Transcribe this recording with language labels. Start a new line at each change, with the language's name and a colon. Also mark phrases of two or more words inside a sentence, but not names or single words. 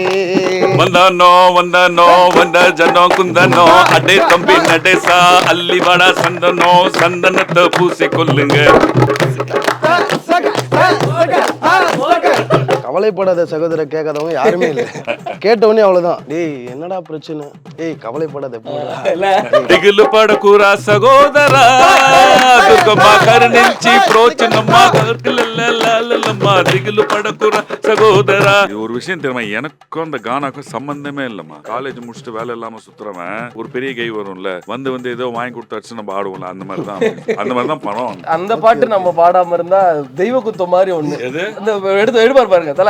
Tamil: வந்தானோ வந்தானோ வந்த ஜனோ குந்தனோ அடே தம்பி நடேசா அள்ளி வாடா சந்தனோ சந்தனத்தை பூசி கொல்லுங்க. கவலைப்படாத சகோதர கேட்காதவங்க யாருமே இல்லை. கேட்டவனே அவ்வளவுதான், டேய் என்னடா பிரச்சனை, டேய் கவலைப்படாத
Telugu: దిగులు పడకురా సగోదరా దుర్గమ్మ కరుణించి ప్రోచనమ్మా லல்லல்லம்மா దిగులు పడకురా சகோதரா.
Tamil: ஒரு விஷயம் தெரியுமா, எனக்கும் அந்த கானாக்கும் சம்பந்தமே இல்லம்மா. காலேஜ் முடிச்சுட்டு வேலை இல்லாம சுத்துறவன் ஒரு பெரிய கை வரும்ல, வந்து வந்து ஏதோ வாங்கி கொடுத்தாச்சு நம்ம ஆடுவோம்ல, அந்த மாதிரிதான் பணம். அந்த பாட்டு நம்ம பாடாம இருந்தா தெய்வ குத்தம் மாதிரி ஒண்ணு. அந்த எடுப்பாரு பாருங்க தல.